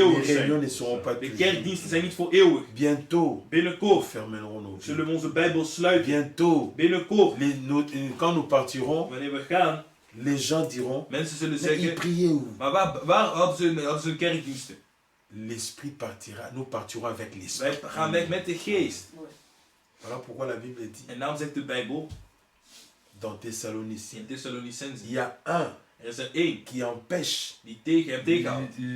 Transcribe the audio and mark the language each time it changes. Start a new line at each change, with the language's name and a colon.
Dutch: eeuwig
French: réunions
Dutch: zijn.
French: ne seront pas
Dutch: De
French: toujours.
Dutch: kerkdiensten zijn niet voor eeuwig.
French: Bientôt, nous
Dutch: Binnenkort
French: fermerons nos
Dutch: zullen
French: vies.
Dutch: we onze Bijbel sluiten.
French: Bientôt,
Dutch: Binnenkort,
French: quand nous partirons,
Dutch: wanneer we gaan,
French: les gens diront,
Dutch: mensen zullen
French: mais ils
Dutch: zeggen,
French: priaient où?
Dutch: maar waar hadden ze hun kerkdiensten?
French: L'esprit partira, nous partirons avec
Dutch: Wij
French: l'esprit.
Dutch: gaan weg met de geest.
French: Voilà pourquoi la Bible dit
Dutch: En daarom zegt de Bijbel
French: dans Thessaloniciens,
Dutch: in Thessalonicenzen,
French: il y a un
Dutch: er is er één
French: qui empêche
Dutch: die tegen hem tegenhoudt.